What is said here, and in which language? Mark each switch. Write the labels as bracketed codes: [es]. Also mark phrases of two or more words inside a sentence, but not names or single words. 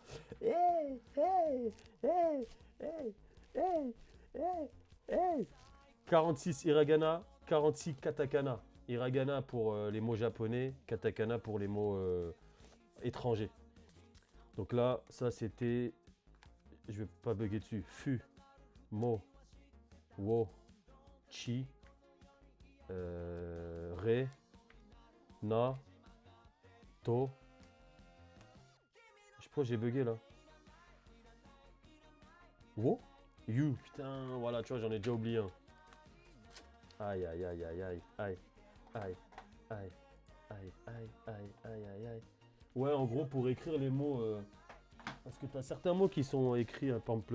[ja] Hey, hey, hey, hey, hey, hey, hey. 46 hiragana, 46 katakana. [fr] Hiragana pour les mots japonais, katakana pour les mots étrangers. Donc là, ça c'était. Je vais pas bugger dessus. [ja] Fu, mo, wo, chi, re, na, to. [fr] Je sais pas, j'ai bugué là. [ja] Wo, you. [fr] Putain, voilà, tu vois, j'en ai déjà oublié un. Aïe, aïe, aïe, aïe, aïe, aïe, aïe, aïe, aïe, aïe, aïe, aïe, aïe, aïe. Ouais, en gros, pour écrire les mots. Parce que t'as certains mots qui sont écrits, par exemple.